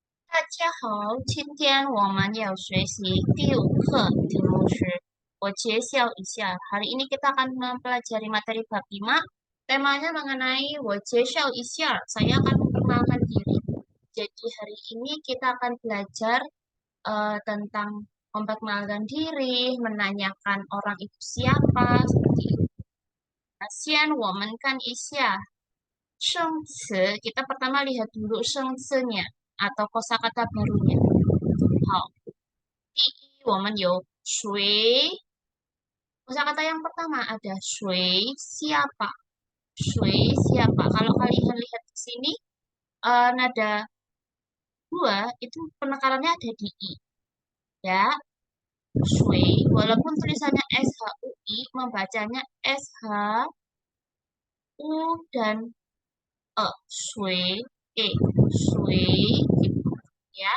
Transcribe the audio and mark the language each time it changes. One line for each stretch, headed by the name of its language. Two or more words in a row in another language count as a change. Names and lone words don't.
Chinese: 大家好，今天我们要学习第五课，题目是我揭晓一下.
Indonesian: Hari ini kita akan mempelajari materi bab 5. Temanya mengenai
Chinese: 我揭晓一下,
Indonesian: saya akan memperkenalkan diri. Jadi hari ini kita akan belajar tentang memperkenalkan diri, menanyakan orang itu siapa, seperti itu.
Chinese: 先我们看一下生词,
Indonesian: kita pertama lihat dulu 生词nya atau kosakata barunya.
Chinese: 好，第一我们有谁
Indonesian: kosakata yang pertama ada 谁 siapa 谁 siapa. Kalau kalian lihat di sini nada dua itu penekarannya ada di i ya. 谁 walaupun tulisannya SHUI membacanya SHU dan 谁 谁 gitu ya.